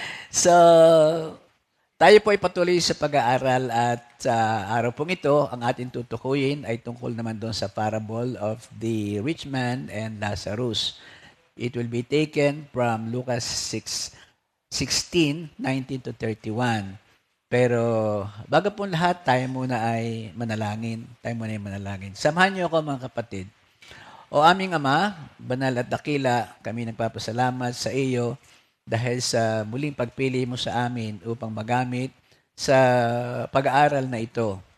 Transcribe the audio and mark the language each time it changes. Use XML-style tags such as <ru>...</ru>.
<tl>So, tayo po ay patuloy sa pag-aaral at sa araw pong ito, ang ating tutukuyin ay tungkol naman doon sa parable of the rich man and Lazarus.</tl> <en>It will be taken from Lucas 6:16, 19 to 31.</en> <tl>Pero bago po lahat, tayo muna ay manalangin. Samahan niyo ako, mga kapatid. O aming Ama, banal at dakila, kami nagpapasalamat sa iyo dahil sa muling pagpili mo sa amin upang magamit sa pag-aaral na ito.</tl>